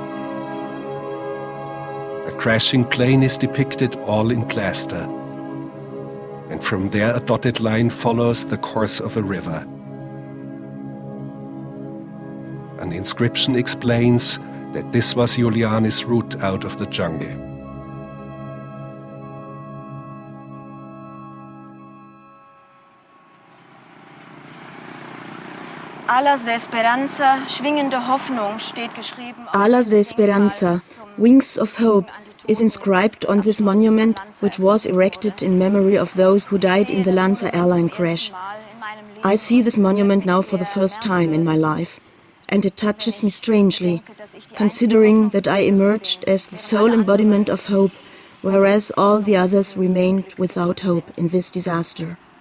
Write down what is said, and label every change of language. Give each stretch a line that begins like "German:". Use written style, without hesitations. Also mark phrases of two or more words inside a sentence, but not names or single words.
English: A crashing plane is depicted all in plaster. And from there a dotted line follows the course of a river. An inscription explains that this was Juliane's route out of the jungle. Alas de Esperanza,
German: schwingende Hoffnung steht geschrieben.
English: Alas de Esperanza, Wings of Hope, is inscribed on this monument, which was erected in memory of those who died in the Lanza airline crash. I see this monument now for the first time in my life, and it touches me strangely, considering that I emerged as the sole embodiment of hope, whereas all the others remained without hope in this disaster.